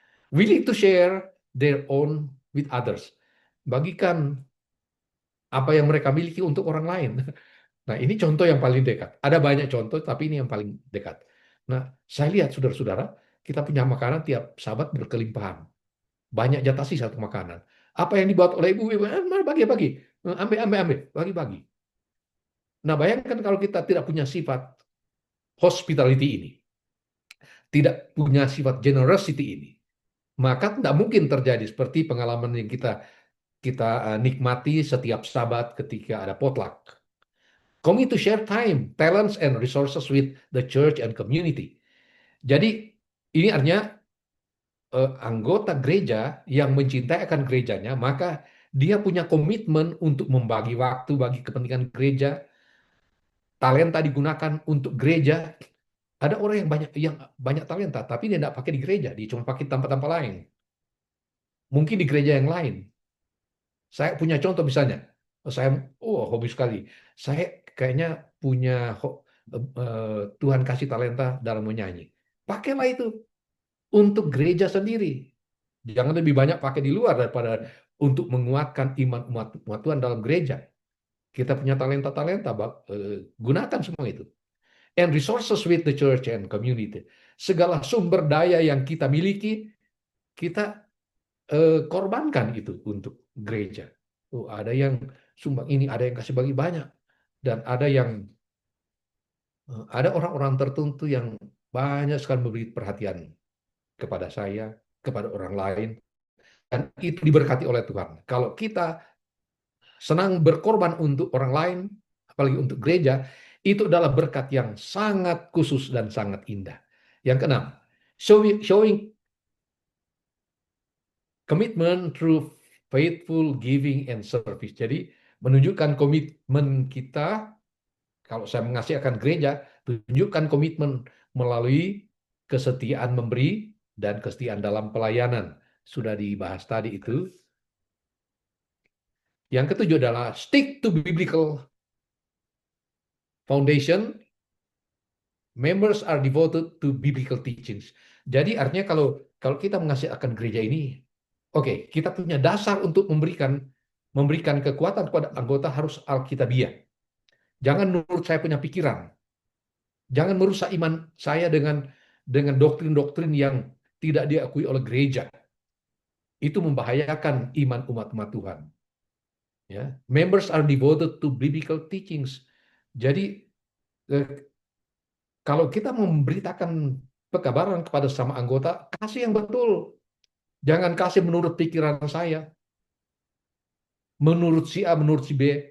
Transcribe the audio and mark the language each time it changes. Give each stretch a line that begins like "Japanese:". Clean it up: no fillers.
English: Willing to share their own with others.
Indonesian: Bagikan apa yang mereka miliki untuk orang lain. Nah, ini contoh yang paling dekat. Ada banyak contoh, tapi ini yang paling dekat. Nah, saya lihat saudara-saudara, kita punya makanan tiap sahabat berkelimpahan. Banyak jatah sih satu makanan. Apa yang dibuat oleh ibu-ibu, bagi-bagi. Ambil, ambil, ambil. Bagi-bagi. Nah, bayangkan kalau kita tidak punya sifat hospitality ini, tidak punya sifat generosity ini, maka tidak mungkin terjadi seperti pengalaman yang kita kita nikmati setiap Sabat ketika ada potluck.
English: Coming to share time, talents, and resources with the church and community.
Indonesian: Jadi ini artinya anggota gereja yang mencintai akan gerejanya, maka dia punya komitmen untuk membagi waktu bagi kepentingan gereja, talenta digunakan untuk gereja. Ada orang yang banyak talenta, tapi dia tidak pakai di gereja, dia cuma pakai tempat-tempat lain. Mungkin di gereja yang lain. Saya punya contoh misalnya, saya hobi sekali. Saya kayaknya punya Tuhan kasih talenta dalam menyanyi. Pakailah itu untuk gereja sendiri. Jangan lebih banyak pakai di luar daripada untuk menguatkan iman umat Tuhan dalam gereja. Kita punya talenta-talenta, gunakan semua itu.
English: And resources with the church and community.
Indonesian: Segala sumber daya yang kita miliki, kita korbankan itu untuk gereja. Ada yang sumbang ini, ada yang kasih bagi banyak, dan ada orang-orang tertentu yang banyak sekali memberi perhatian kepada saya, kepada orang lain, dan itu diberkati oleh Tuhan. Kalau kita senang berkorban untuk orang lain, apalagi untuk gereja, itu adalah berkat yang sangat khusus dan sangat indah. Yang keenam,
English: showing commitment through faithful giving and service.
Indonesian: Jadi menunjukkan komitmen kita, kalau saya mengasihi akan gereja, tunjukkan komitmen melalui kesetiaan memberi dan kesetiaan dalam pelayanan. Sudah dibahas tadi itu. Yang ketujuh adalah
English: stick to biblical foundation. Members are devoted to biblical teachings.
Indonesian: Jadi artinya kalau kita mengasihi akan gereja ini, oke, kita punya dasar untuk memberikan kekuatan kepada anggota harus alkitabiah. Jangan menurut saya punya pikiran. Jangan merusak iman saya dengan doktrin-doktrin yang tidak diakui oleh gereja. Itu membahayakan iman umat-umat Tuhan.
English: Ya, members are devoted to biblical teachings.
Indonesian: Jadi kalau kita memberitakan pekabaran kepada sama anggota, kasih yang betul. Jangan kasih menurut pikiran saya. Menurut si A, menurut si B.